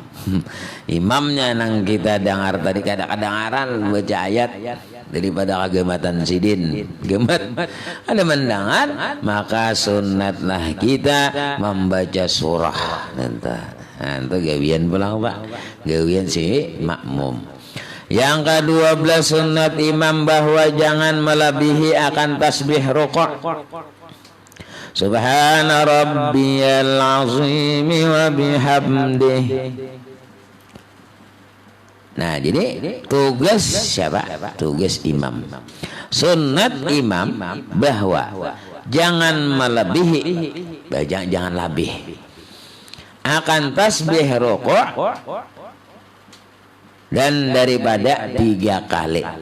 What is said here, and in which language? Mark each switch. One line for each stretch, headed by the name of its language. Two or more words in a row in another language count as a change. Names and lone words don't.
Banjar: Imamnya nang kita dengar tadi kada kedengaran baca ayat daripada kegematan sidin gemet ada mendengar, maka sunatlah kita membaca surah. Nah, itu gawian pulang Pak, gawian si makmum. Yang ke-12 sunat imam bahwa jangan melebihi akan tasbih rukuk.
Arabic: سبحان ربي العظيم وبحمده.
Banjar: Nah, jadi tugas siapa? Tugas imam. Sunat imam bahwa jangan melebihi, jangan lebih akan tasbih rukuk dan daripada 3 kali.